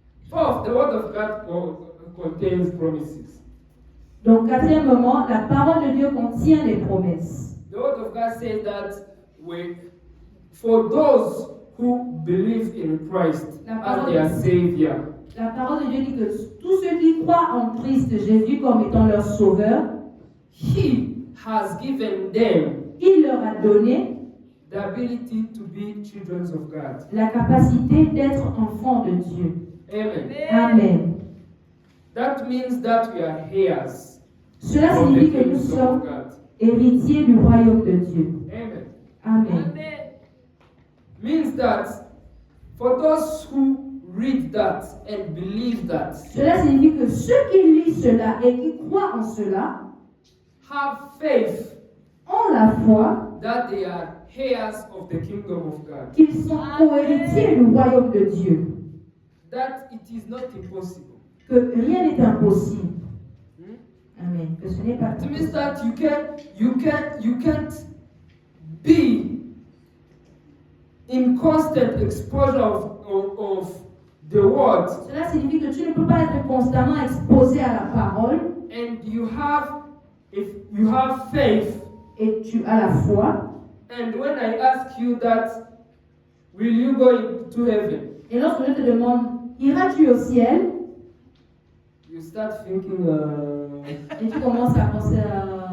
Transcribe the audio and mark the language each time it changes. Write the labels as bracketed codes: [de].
[en] Fourth, the word of God contains promises. [fr] Donc, quatrièmement, la parole de Dieu contient des promesses. [en] The word of God says that for those who believe in Christ as their Savior, [fr] La parole de Dieu dit que tous ceux qui croient en Christ Jésus comme étant leur sauveur, [en] He has given them [fr] il leur a donné [en] the ability to be children of God. [fr] la capacité d'être enfants de Dieu. [en] Amen. [fr] Amen. [en] That means that we are heirs [fr] Cela [en] of the [fr] signifie que nous [en] kingdom [fr] sommes [en] of God. [fr] héritiers du royaume de Dieu. [en] Amen. Amen. Amen. Means that for those who read that and believe that, [fr] Cela signifie que ceux qui lisent cela et qui croient en cela [en] have faith [fr] ont la foi [en] that they are heirs of the kingdom of God. [fr] qu'ils sont co-héritiers du royaume de Dieu. [en] That it is not impossible. [fr] Que rien n'est impossible. Hmm? Amen. Que ce n'est pas [en] It means [fr] impossible. [en] that you can't be in constant exposure of the word, [fr] Cela signifie que tu ne peux pas être constamment exposé à la parole [en] and if you have faith, [fr] et tu as la foi. [en] and when I ask you that, will you go into heaven? [fr] Et lorsque je te demande, iras-tu au ciel? [en] You start thinking, [fr] Et tu commences à penser à...